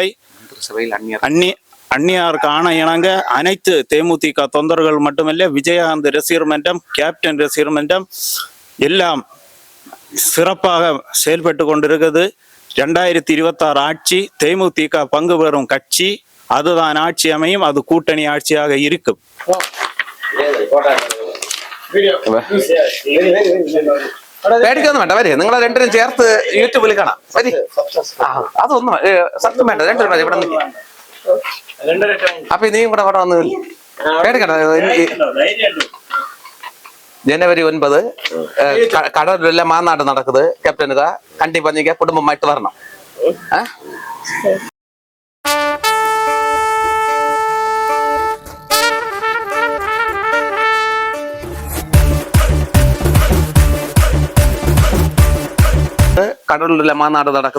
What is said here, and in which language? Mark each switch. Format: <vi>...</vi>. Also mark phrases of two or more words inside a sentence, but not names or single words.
<ta>அந்நியாருக்கு ஆணை இணங்க அனைத்து தேமுதிக தொண்டர்கள் மட்டுமல்ல, விஜயகாந்த் ரசிகர் மன்றம், கேப்டன் ரசிகர் மன்றம் எல்லாம் சிறப்பாக செயல்பட்டு கொண்டிருக்கிறது. 2026 ஆட்சி தேமுதிக பங்கு பெறும் கட்சி, அதுதான் ஆட்சி அமையும். அது கூட்டணி ஆட்சியாக இருக்கும்.</ta> <ml>പേടിക്കൊന്നും വേണ്ട, വരി നിങ്ങളെ രണ്ടിനും ചേർത്ത് യൂട്യൂബിൽ കാണാം. വരി, അതൊന്നും സത്യം വേണ്ട, രണ്ടുപേരും മതി. ഇവിടെ നിൽക്കും. അപ്പൊ നീയും കൂടെ അവിടെ വന്ന് പേടിക്കണ്ട.</ml> <ta>ജനുവരി 9 கடலூர்ல மாநாடு நடக்குது. கேப்டனுக்கு கண்டிப்பா நீங்க குடும்பமாயிட்டு வரணும். கடலூர்ல மாநாடு நடக்குது.</ta>